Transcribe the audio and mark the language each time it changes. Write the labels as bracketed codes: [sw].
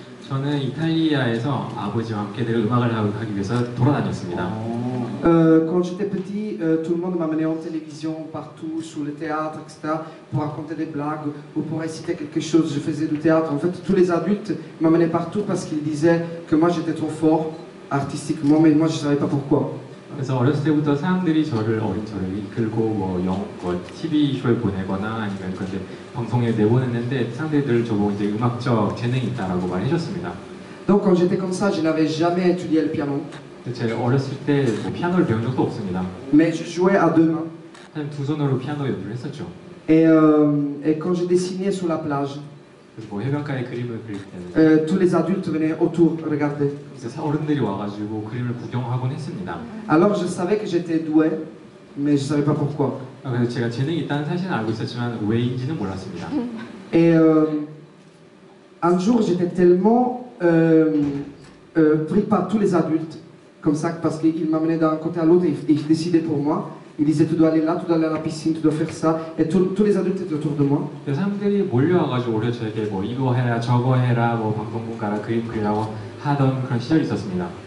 [ko] 저는 이탈리아에서 아버지와 함께 늘 음악을 하기 위해서 돌아다녔습니다. [fr] Quand j'étais petit, tout le monde m'amenait en télévision, partout, sur le théâtre, etc., pour raconter des blagues ou pour réciter quelque chose. Je faisais du théâtre. En fait, tous les adultes m'amenaient partout parce qu'ils disaient que moi j'étais trop fort artistiquement, mais moi je ne savais pas pourquoi. [ko] 그래서 어렸을 때부터 사람들이 어린 저를 이끌고 뭐 TV 쇼에 보내거나 아니면 그런데 방송에 내보냈는데 사람들이 늘 저보고 이제 음악적 재능이 있다라고 말해줬습니다. [fr] Donc quand j'étais comme ça, je n'avais jamais étudié le piano, [ko] 제가 어렸을 때 뭐 피아노를 배운 적도 없습니다. [fr] mais je jouais à deux mains. [ko] 그냥 두 손으로 피아노 연주를 했었죠. [fr] Et quand je dessinais sur la plage, [ko] 그래서 뭐 해변가에 그림을 그릴 때는 [fr] tous les adultes venaient autour regarder. [ko] 이제 어른들이 와가지고 그림을 구경하곤 했습니다. [fr] Alors je savais que j'étais doué, mais je ne savais pas pourquoi. [ko] 그래서 제가 재능이 있다는 사실은 알고 있었지만 왜인지는 몰랐습니다. [fr] Et un jour, j'étais tellement pris par tous les adultes, comme ça, parce qu'ils m'amenaient d'un côté à l'autre et ils décidaient pour moi. Ils disaient tu dois aller là, tu dois aller à la piscine, tu dois faire ça. Et tous les adultes étaient autour de moi. [ko] 사람들이 몰려와가지고 오히려 저에게 뭐 이거 해라 저거 해라 뭐 방송국 가라 그림 그리라고 하던 그런 시절이 있었습니다.